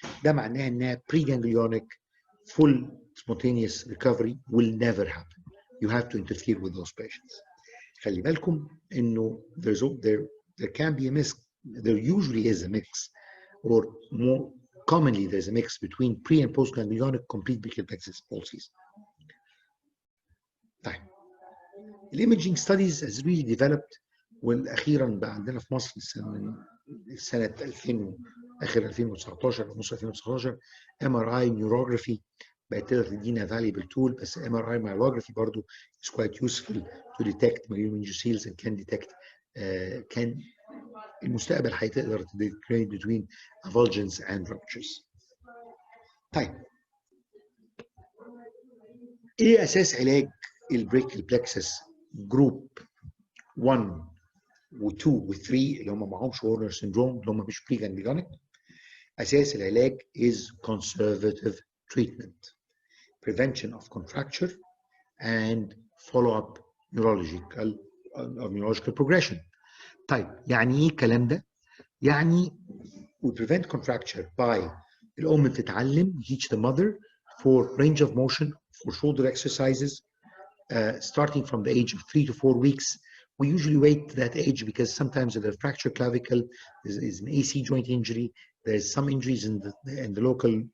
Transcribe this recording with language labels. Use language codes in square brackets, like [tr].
[ar] ده معناه انها preganglionic. [en] Full spontaneous recovery will never happen. You have to interfere with those patients. [ar] خلي بالكم انه [en] there can be a mix. There usually is a mix, or more commonly there's a mix between pre and postganglionic complete brachial plexus palsies. [ar] طيب ال [en] imaging studies has really developed, [ar] واخيرا بقى عندنا في مصر سنه 2000 اخر 2019 او نص 2019 [en] MRI neurography بقت تقدر تدينا valuable tool. بس MRI myelography [ar] برضو [en] is quite useful to detect meningoceles and can detect can [ar] المستقبل هتقدر [en] differentiate between avulsions and ruptures. [ar] طيب ايه اساس علاج البريكال بلكسس جروب 1 و2 و3 اللي هم معهمش هورنر سيندروم اللي هم مش بريغانجليونيك؟ اساس العلاج [en] is conservative treatment, prevention of contracture, and follow-up neurological progression. [ar] طيب يعني ايه الكلام ده؟ يعني [en] we prevent contracture by [ar] الام بتتعلم [en] teach the mother for range of motion, for shoulder exercises, starting from the age of 3 to 4 weeks. We usually wait to that age because sometimes there's a fractured clavicle, is an AC joint injury, there's some injuries in the local